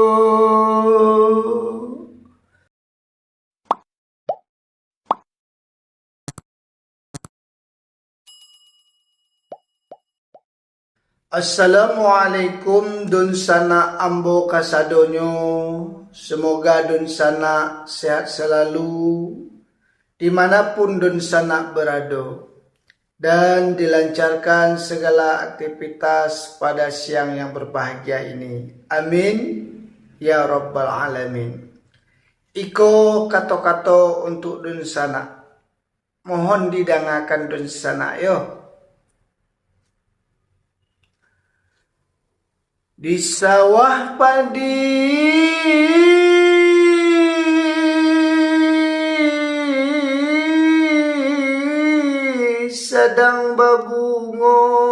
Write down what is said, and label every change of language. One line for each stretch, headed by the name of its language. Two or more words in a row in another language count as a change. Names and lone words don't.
Minangkabau: Assalamualaikum dun sana ambo kasadonyo.
Indonesian: Semoga dun sana sehat selalu dimanapun dun sana berada, dan dilancarkan segala aktivitas pada siang yang berbahagia ini.
Arabic: آمين يا رب العالمين.
Minangkabau: Iko kato-kato untuk dun sana, mohon didengarkan dun sana yo.
Indonesian: Di sawah padi sedang berbunga,